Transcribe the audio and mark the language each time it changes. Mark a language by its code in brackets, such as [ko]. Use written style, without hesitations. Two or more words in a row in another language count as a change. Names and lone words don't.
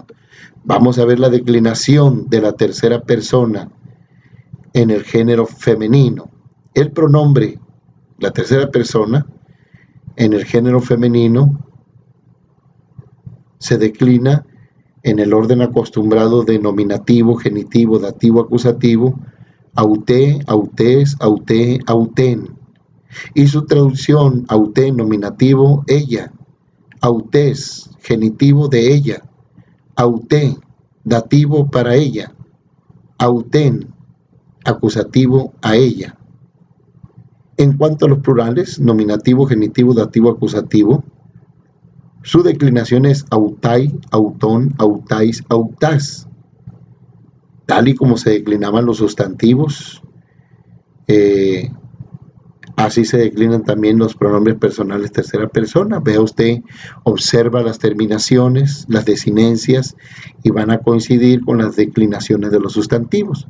[es] Vamos a ver la declinación de la tercera persona en el género femenino. El pronombre, la tercera persona, en el género femenino se declina en el orden acostumbrado de nominativo, genitivo, dativo, acusativo: [el] αὐτή, αὐτῆς, αὐτῇ, αὐτήν. [es] Y su traducción: auté, nominativo, ella. Autés, genitivo de ella. auté, dativo para ella, autén, acusativo a ella. En cuanto a los plurales, nominativo, genitivo, dativo, acusativo, su declinación es [el] αὐταί, αὐτῶν, αὐταῖς, αὐτάς, [es] tal y como se declinaban los sustantivos. Así se declinan también los pronombres personales tercera persona. Vea usted, observa las terminaciones, las desinencias, y van a coincidir con las declinaciones de los sustantivos.